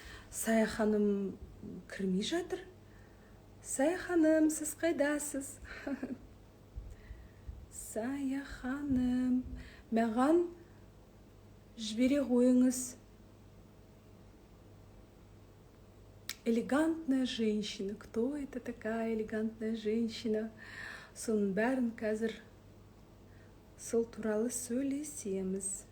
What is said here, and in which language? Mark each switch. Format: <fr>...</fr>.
<kk>Сая ханым кірмей жатыр. Сая ханым, сіз қайдасыз? Сая ханым, маған жібере қойыңыз.</kk> <ru>Элегантная женщина. Кто это такая элегантная женщина?</ru> <kk>Соның бәрін қазір сол туралы сөйлесеміз.</kk>